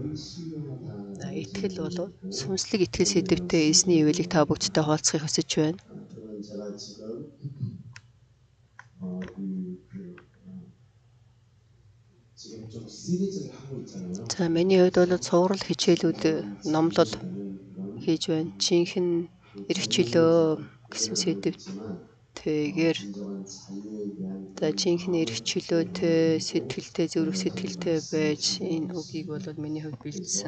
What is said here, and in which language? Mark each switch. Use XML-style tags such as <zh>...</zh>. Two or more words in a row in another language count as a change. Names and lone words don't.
<mn>Итгэл бол сүнслэг итгэл сэдвтэй эзний ивэлийг та бүгдтэй хуваалцахыг хүсэж байна.</mn> <ko>그러면 제가 지금 지금 좀 시리즈를 하고 있잖아요.</ko> <mn>За миний хувьд бол цуврал хичээлүүд номлол хийж байна. Жинхэнэ эрх чөлөө гэсэн сэдв. Тэгэхээр за жинхэнэ эрх чөлөөтэй, сэтгэлтэй, зөвхөн сэтгэлтэй байж энэ үгийг бол миний хувьд бэлдсэн.</mn>